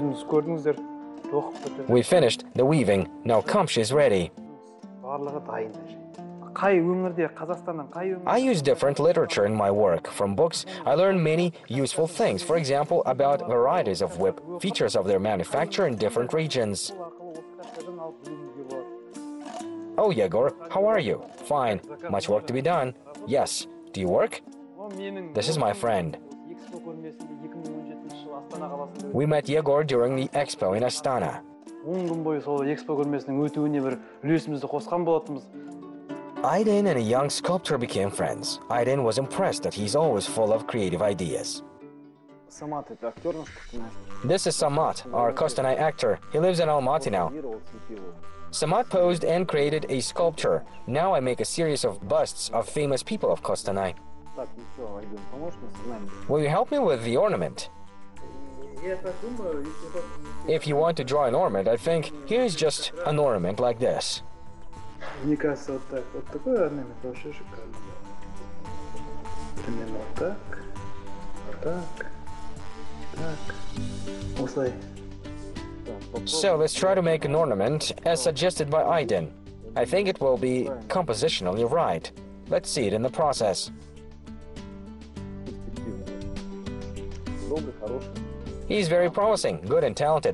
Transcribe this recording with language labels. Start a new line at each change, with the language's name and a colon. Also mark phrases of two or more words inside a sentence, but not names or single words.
Kazakh: көрдіңіздер.
English: We finished the weaving. Now kamshi is ready.
Kazakh: Барлығы дайын. Қай өңірде, Қазақстанның қай өңірде?
English: I use different literature in my work. From books, I learn many useful things. For example, about varieties of whip, features of their manufacture in different regions. Oh, Yegor, how are you? Fine. Much work to be done. Yes. Do you work? This is my friend. We met Yegor during the expo in Astana.
Kazakh: 10 күн бойы сол экспо көрмесінің өтуіне бір үлесімізді қосқан болатынбыз.
English: Aydin and a young sculptor became friends. Aydin was impressed that he's always full of creative ideas. This is Samat, our Kostanay actor. He lives in Almaty now. Samat posed and created a sculpture. Now I make a series of busts of famous people of Kostanay. Will you help me with the ornament? If you want to draw an ornament, I think here's just an ornament like this.
Russian: Мне кажется, вот так. Вот такой орнамент вообще шикарный. Примерно вот так. Так. Так.
Kazakh: Осылай.
English: So let's try to make an ornament as suggested by Aydin. I think it will be compositionally right. Let's see it in the process. He's very promising, good and talented.